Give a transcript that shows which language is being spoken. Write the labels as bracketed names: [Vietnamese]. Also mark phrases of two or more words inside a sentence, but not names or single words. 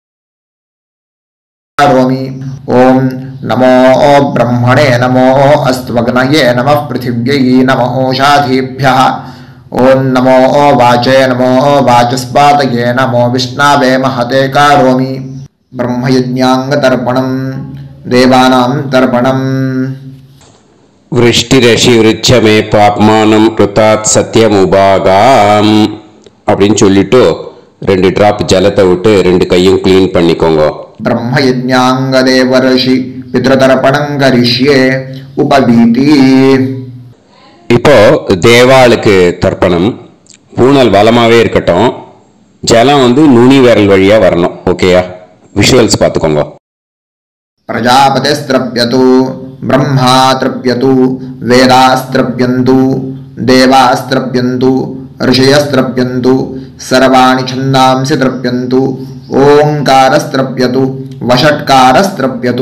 [Sanskrit] करोमि ॐ नमो ब्रह्मणे नमो अस्त्वग्नये नमः पृथिव्यै नमो ओषाधीभ्यः ॐ नमो वाचे नमो वाचस्पातये नमो विष्णवे महते करोमि ब्रह्मयज्ञाङ्गतर्पणं देवानां तर्पणम् वृष्टिरसि वृश्च मे पाप्मानं ऋतात् सत्यमुपागाम् [Tamil] அப்படின்னு சொல்லிட்டு 2 டிராப் ஜலத்தை விட்டு 2 கையும் க்ளீன் பண்ணிக்கோங்க. [Sanskrit] ब्रह्मयज्ञाङ्गदेवर्षि पितृतर्पणं करिष्ये उपवीति. [Tamil] இப்போ தேவாளுக்கு தர்ப்பணம். பூனல் வலமாவே இருக்கட்டும், ஜலம் நுனி விரல் வழியா வரணும். ஓகேயா? விஷுவல்ஸ் பார்த்துக்கோங்க. [Sanskrit] प्रजापतिस्त्रप्यतु ब्रह्मा तृप्यतु वेदास्त्रप्यन्तु देवास्त्रप्यन्तु ऋषयस्त्रप्यन्तु सर्वाणि छन्दांसि तृप्यन्तु ओंकारस्त्रप्यतु वषट्कारस्त्रप्यतु